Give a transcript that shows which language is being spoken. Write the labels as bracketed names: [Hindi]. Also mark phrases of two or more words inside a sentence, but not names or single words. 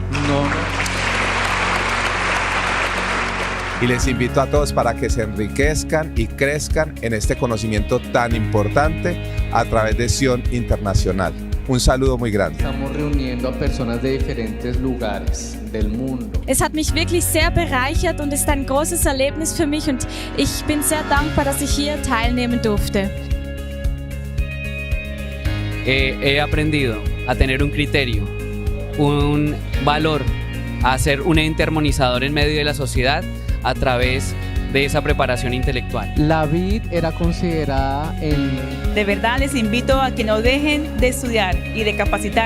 [Spanish] Y les invito a todos para que se enriquezcan y crezcan en este conocimiento tan importante a través de Sion Internacional. Un saludo muy grande. Estamos reuniendo a personas de diferentes lugares del mundo. [German] Es hat mich wirklich sehr bereichert und ist ein großes Erlebnis für mich und ich bin sehr dankbar, dass ich hier teilnehmen durfte. [Spanish] He aprendido a tener un criterio, un valor, a ser un ente armonizador en medio de la sociedad a través de esa preparación intelectual. La vid era considerada De verdad les invito a que no dejen de estudiar y de capacitarse.